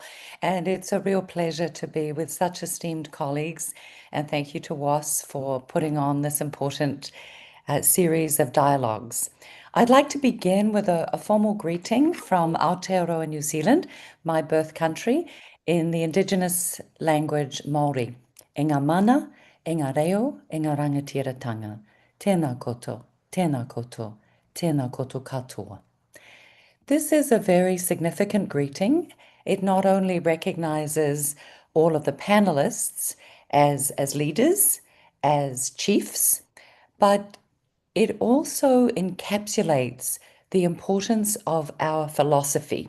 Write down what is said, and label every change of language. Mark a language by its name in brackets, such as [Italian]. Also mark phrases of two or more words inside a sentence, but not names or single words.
[English] And it's a real pleasure to be with such esteemed colleagues. And thank you to WAAS for putting on this important series of dialogues. I'd like to begin with a formal greeting from Aotearoa, New Zealand, my birth country, in the indigenous language Māori. [Māori] E ngā mana, e ngā reo, e ngā rangatiratanga. Tēnā koto, tēnā koto, tēnā koto katoa. [English] This is a very significant greeting. It not only recognizes all of the panelists as leaders, as chiefs, but it also encapsulates the importance of our philosophy.